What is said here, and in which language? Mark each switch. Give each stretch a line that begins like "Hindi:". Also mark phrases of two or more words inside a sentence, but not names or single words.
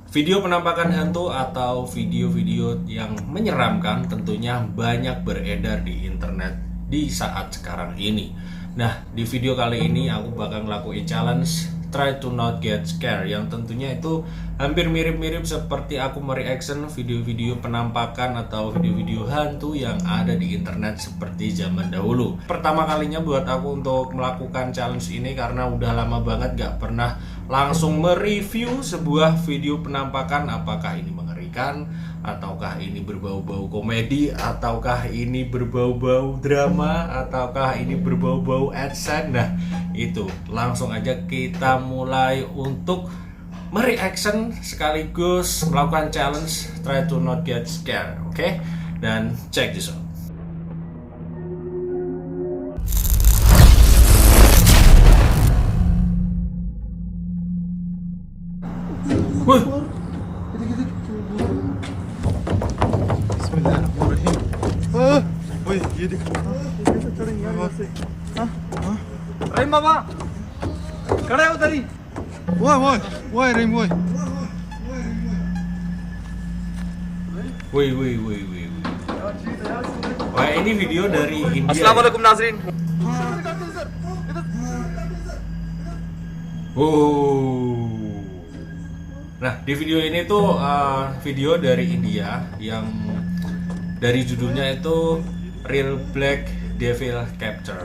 Indonesian: Video penampakan hantu atau video-video yang menyeramkan tentunya banyak beredar di internet di saat sekarang ini. Nah, di video kali ini aku bakal ngelakuin challenge
English: Try to not get scared,
Indonesian: yang tentunya itu hampir mirip-mirip seperti aku mereaction video-video penampakan atau video-video hantu yang ada di internet seperti zaman dahulu. Pertama kalinya buat aku untuk melakukan challenge ini karena udah lama banget gak pernah langsung mereview sebuah video penampakan, apakah ini mengerikan, ataukah ini berbau-bau komedi, ataukah ini berbau-bau drama, ataukah ini berbau-bau AdSense. Nah, itu langsung aja kita mulai untuk mereaction sekaligus melakukan challenge
English: Try to not get scared.
Indonesian: Oke?
English: Dan check this out. Woi,
Arabic: Bismillahirrahmanirrahim. Woi,
Hindi: ये देख। अरे मामा खड़े हो उधर ही वोय रहीम वोय। woi.
Indonesian: Wah, ini video dari India.
Hindi: अस्सलामुअलैकुम नाजरीन। Oh.
Indonesian: Nah, di video ini tuh video dari India yang dari judulnya itu Real Black Devil Capture.